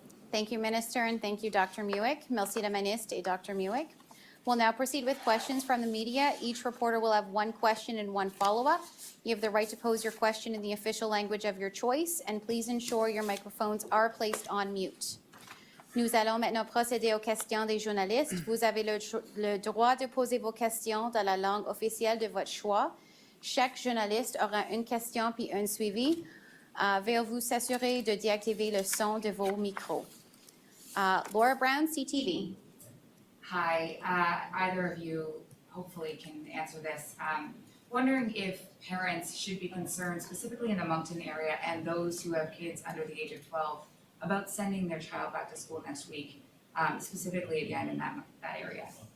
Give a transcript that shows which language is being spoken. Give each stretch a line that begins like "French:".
English: Thank you, Minister, and thank you, Dr. Muecke.
French: Merci, la ministre et Dr. Muecke.
English: We'll now proceed with questions from the media. Each reporter will have one question and one follow-up. You have the right to pose your question in the official language of your choice, and please ensure your microphones are placed on mute.
French: Nous allons maintenant procéder aux questions des journalistes. Vous avez le droit de poser vos questions dans la langue officielle de votre choix. Chaque journaliste aura une question puis un suivi. Veuillez vous assurer de déactiver le son de vos micros.
English: Laura Brown, CTV. Hi, either of you hopefully can answer this. Wondering if parents should be concerned, specifically in the Moncton area and those who have kids under the age of 12, about sending their child back to school next week, specifically again in that area.